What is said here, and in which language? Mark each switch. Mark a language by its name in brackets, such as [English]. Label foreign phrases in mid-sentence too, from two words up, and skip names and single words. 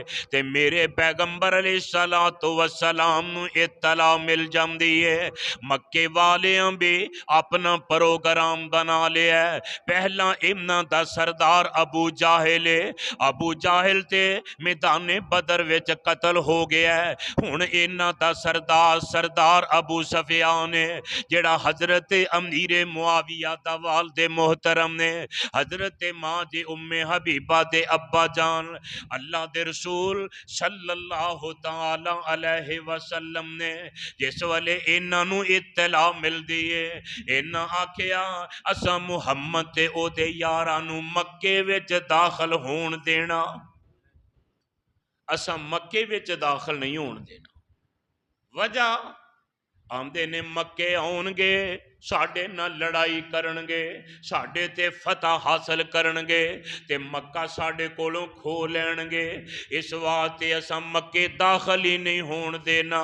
[Punjabi] ਤੇ ਮੇਰੇ ਪੈਗੰਬਰ [Arabic] عليه الصلاة والسلام [Punjabi] ਨੂੰ ਇੱਤਲਾ ਮਿਲ ਜਾਤੀ ਹੈ, ਮੱਕੇ ਵਾਲੀਆਂ ਭੀ ਅਪਣਾ ਪ੍ਰੋਗਰਾਮ ਬਣਾ ਲਿਆ। ਪਹਿਲਾ ਇਨ੍ਹਾਂ ਦਾ ਸਰਦਾਰ ਅਬੂ ਜਾਹਿਲ ਹੈ, ਅਬੂ ਜਾਹਿਲ ਤੇ ਮੈਦਾਨੇ ਬਦਰ ਵਿਚ ਕਤਲ ਹੋ ਗਿਆ ਹੈ। ਹੁਣ ਇਨ੍ਹਾਂ ਦਾ ਸਰਦਾਰ ਅਬੂ ਸਫ਼ਿਆਨ ਹੈ, ਜੇੜ੍ਹਾ ਹਜ਼ਰਤ ਅਮੀਰ ਮੁਆਵੀਆ ਦਾ ਵਾਲਿਦ ਮੋਹਤਰਮ ਨੇ, ਹਜ਼ਰਤ ਮਾਂ ਜੀ ਉੱਮੇ ਹਬੀਬਾ ਦੇ ਅੱਬਾ ਜਾਨ ਅੱਲਾਹ ਦੇ ਰਸੂਲ [Arabic] صلى الله تعالى عليه وسلم [Punjabi] ਨੇ ਜਿਸ ਵੇਲੇ ਇਨ੍ਹਾਂ ਨੂੰ ਇੱਤਲਾ ਮਿਲਦੀ ਹੈ, ਇਨ੍ਹਾਂ ਆਖਿਆ ਅਸਾਂ ਮੁਹੰਮਦ ਤੇ ਓਦੇ ਯਾਰਾਂ ਨੂੰ ਮੱਕੇ ਵਿਚ ਦਾਖ਼ਲ ਹੋਣ ਦੇਣਾ, ਅਸਾਂ ਮੱਕੇ ਵਿਚ ਦਾਖ਼ਲ ਨਹੀਂ ਹੋਣ ਦੇਣਾ। ਵਜ੍ਹਾ ਆਂਦੇ ਨੇ ਮੱਕੇ ਆਉਣਗੇ ਸਾਡੇ ਨਾਲ ਲੜਾਈ ਕਰਨਗੇ, ਸਾਡੇ ਤੇ ਫ਼ਤਹ ਹਾਸਿਲ ਕਰਨਗੇ ਤੇ ਮੱਕਾ ਸਾਡੇ ਕੋਲੋਂ ਖੋ ਲੈਣਗੇ, ਇਸ ਵਾਸਤੇ ਅਸਾਂ ਮੱਕੇ ਦਾਖ਼ਲ ਹੀ ਨਹੀਂ ਹੋਣ ਦੇਣਾ।